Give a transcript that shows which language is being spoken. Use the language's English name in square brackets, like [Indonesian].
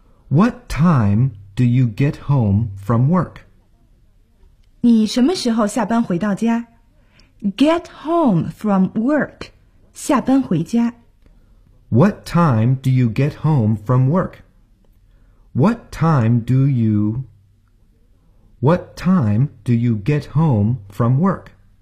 [English] What time do you get home from work? [Chinese] 你什么时候下班回到家？ [English] Get home from work， [Chinese] 下班回家。 [English] What time do you get home from work? What time do you... What time do you get home from work?